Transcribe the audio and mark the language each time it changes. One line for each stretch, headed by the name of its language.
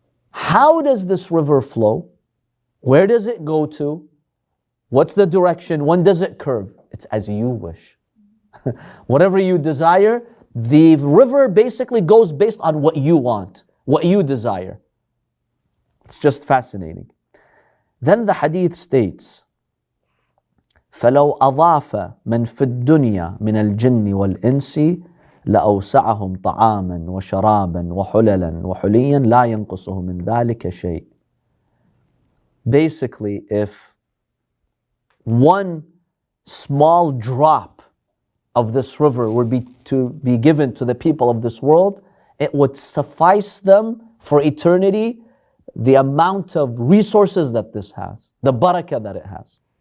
English: How does this river flow? Where does it go to? What's the direction? When does it curve? It's as you wish. Whatever you desire, the river basically goes based on what you want, what you desire. It's just fascinating. Then the hadith states,
Arabic: فَلَوْ أَضَافَ مَنْ فِي الدُّنْيَا مِنَ الْجِنِّ وَالْإِنسِ لَأَوْسَعَهُمْ طَعَامًا وَشَرَابًا وَحُلَلًا وَحُلِيًّا لَا يَنْقُصُهُ مِنْ ذَلِكَ شَيْءٍ.
English: Basically, if one small drop of this river were to be given to the people of this world, it would suffice them for eternity, the amount of resources that this has, the barakah that it has.